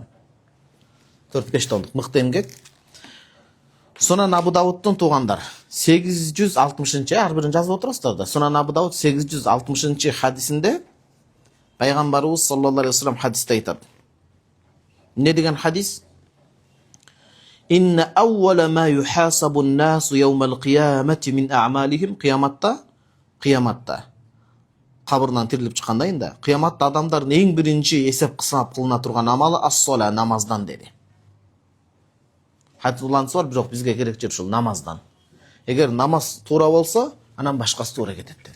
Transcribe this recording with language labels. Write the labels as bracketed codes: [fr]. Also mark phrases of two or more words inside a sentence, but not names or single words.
[ky] 4-5 томдук мыкты эмгек. Сунан Абу Давудтун туугандар 860-чы, ар бирин жазып отурасыздар да. Сунан Абу Давуд 860-чы хадисинде пайгамбарыбыз [ar] صلى الله عليه وسلم [ky] хадисте айтат. Не деген хадис? [ar] إن أول ما يحاسب الناس يوم القيامة من أعمالهم. [ky] Кыяматта кабырдан тирилип чыкканда инде, кыяматта адамдардын эң биринчи эсеп кысап кылына турган амалы ас-сола, намаздан деди. Хадис бар, бирок бизге керек жер ушул намаздан. Эгер намаз туура болсо, анан башкасы туура кетет деди.